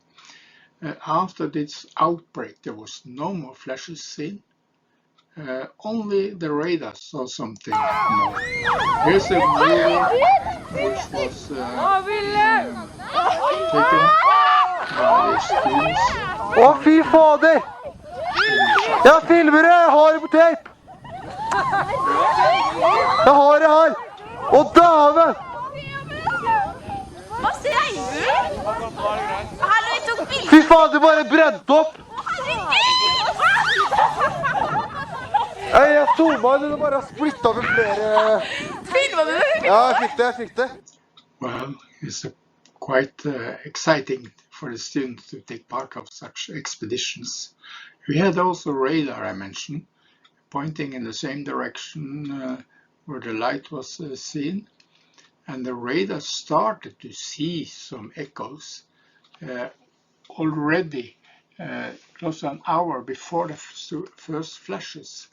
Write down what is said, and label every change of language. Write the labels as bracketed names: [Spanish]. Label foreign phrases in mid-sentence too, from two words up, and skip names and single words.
[English] After this outbreak, there was no more flashes seen. Only the radar saw something more. Here's a movie which was taken by the students. [Norwegian] Å, fy fader! Jeg filmer det! Jeg har det på tape! Jeg har det her! Å, dæven! Hva sier du? Hallo, jeg tok bilder. Fy faen, det bare brent opp! Jeg zoomet inn, det bare splittet over flere... Filmer du? Ja, jeg fikk det. [English] Well, it's quite exciting for the students to take part of such expeditions. We had also radar, I mentioned, pointing in the same direction where the light was seen. And the radar started to see some echoes already close to an hour before the first flashes.